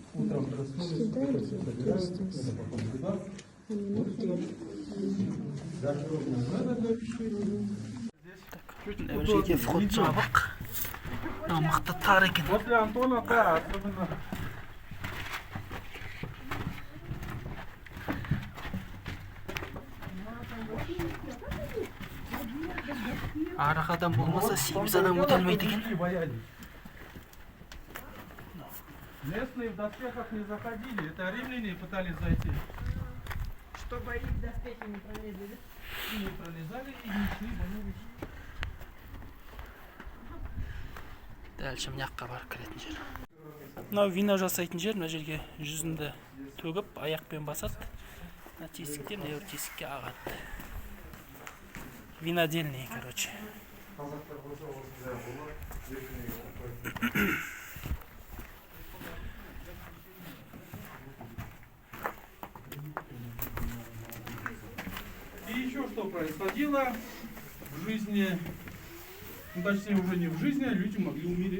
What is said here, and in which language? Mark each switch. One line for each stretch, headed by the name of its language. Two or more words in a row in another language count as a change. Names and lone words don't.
Kazakh: мына жерге вход жабық. Мықты тар екен.
Russian: После Антона, да, особенно.
Kazakh: Арық адам болмаса 8 адам өте алмайды екен.
Russian: Боялись. Местные в доспехах не заходили, это римляне пытались зайти. Чтобы их доспехи не пролезли. И не пролезали, и не шли, боялись.
Kazakh: Дәл мына жаққа барып кіретін жер. Мынау вино жасайтын жер, мына жерге жүзінді төгіп, аяқпен басады. Мына тесікте, мына тесікке ағады.
Russian: Винодельный, короче. И еще что происходило в жизни, ну, точнее уже не в жизни, а люди могли умереть.